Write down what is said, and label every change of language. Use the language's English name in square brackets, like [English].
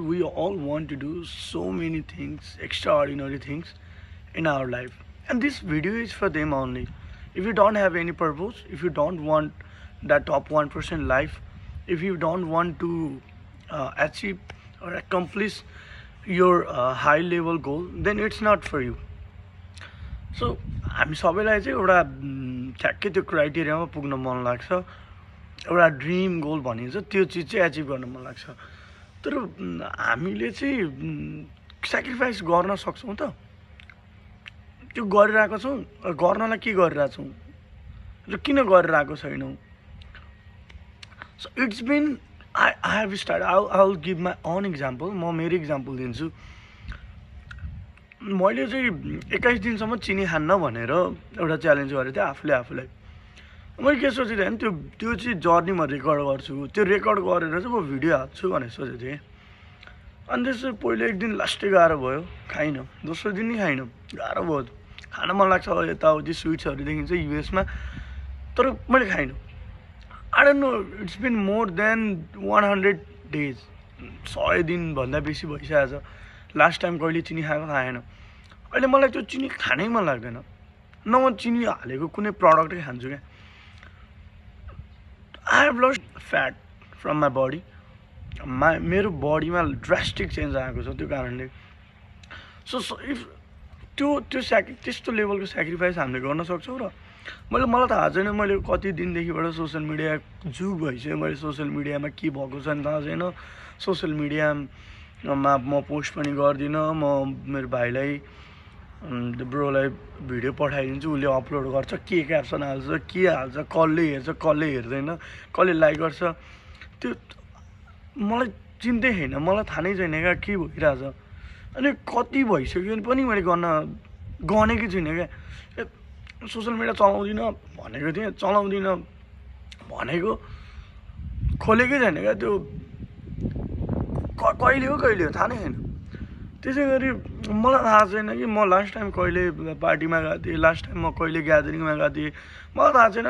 [English] We all want to do so many things, extraordinary things in our life. And this video is for them only. If you don't have any purpose, if you don't want that top 1% life, if you don't want to achieve or accomplish your high level goal, then it's not for you. [Nepali] So हामी सबैलाई चाहिँ एउटा ठ्याक्कै त्यो क्राइटेरियामा पुग्न मन लाग्छ, एउटा ड्रिम गोल भनिन्छ, त्यो चिज चाहिँ एचिभ गर्न मन लाग्छ। तर हामीले चाहिँ सेक्रिफाइस गर्न सक्छौँ त? त्यो गरिरहेको छौँ, गर्नलाई के गरिरहेछौँ र किन गरिरहेको छैनौँ? [English] So it's been I have start I will give my own example. [Nepali] म मेरो इक्जाम्पल दिन्छु। मैले चाहिँ 21 दिनसम्म चिनी खान्न भनेर एउटा च्यालेन्ज गरेको थिएँ आफूलाई। मैले के सोचिरहेँ त्यो चाहिँ जर्नी म रेकर्ड गर्छु, त्यो रेकर्ड गरेर चाहिँ म भिडियो हाल्छु भनेर सोचेको थिएँ। अनि त्यसो पहिलो एक दिन लास्टै गाह्रो भयो, खाइनँ। दोस्रो दिन नि खाइनँ, गाह्रो भयो। खान मन लाग्छ यताउति स्विट्सहरू देखिन्छ युएसमा, तर मैले खाइनँ। [English] I don't know, it's been more than 100 days, [Nepali] 100 दिनभन्दा बेसी भइसकेको छ। लास्ट टाइम कहिले चिनी खाएको खाएन। अहिले मलाई त्यो चिनी खानै मन लाग्दैन, न म चिनी हालेको कुनै प्रडक्टै खान्छु क्या। [English] I have lost fat from my body. [Nepali] मेरो बडीमा ड्रास्टिक चेन्ज आएको छ त्यो कारणले। सो इफ त्यस्तो लेभलको सेक्रिफाइस हामीले गर्न सक्छौँ। र मलाई थाहा छैन, मैले कति दिनदेखिबाट सोसियल मिडिया जुग भइसक्यो, मैले सोसियल मिडियामा के भएको छ नि थाहा छैन। सोसियल मिडियामा म पोस्ट पनि गर्दिनँ। म मेरो भाइलाई ब्रोलाई भिडियो पठाइदिन्छु, उसले अपलोड गर्छ, के क्याप्सन हाल्छ, के हाल्छ, कसले हेर्छ, कसले हेर्दैन, कसले लाइक गर्छ, त्यो मलाई चिन्दै छैन, मलाई थाहा नै छैन क्या के भइरहेछ। अनि कति भइसक्यो पनि मैले गनेकै छुइनँ क्या। सोसियल मिडिया चलाउँदिनँ भनेको थिएँ, चलाउँदिनँ भनेको खोलेकै छैन क्या। त्यो कहिले हो थाहा नै छैन। त्यसै गरी मलाई थाहा छैन कि म लास्ट टाइम कहिले पार्टीमा गएको थिएँ, लास्ट टाइम म कहिले ग्यादरिङमा गएको थिएँ, मलाई थाहा छैन।